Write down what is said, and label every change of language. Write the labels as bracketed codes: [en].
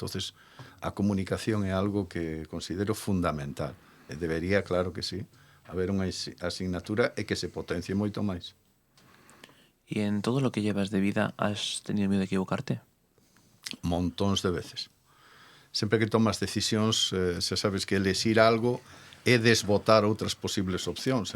[gl] Entonces, a comunicación é algo que considero fundamental. E debería, claro que sí, haber unha asignatura e que se potencie moito máis. [es] ¿Y en todo lo que llevas de vida has tenido miedo de equivocarte? [gl] Montóns de veces. Sempre que tomas decisións, xa sabes que elexir algo é desbotar outras posibles opcións.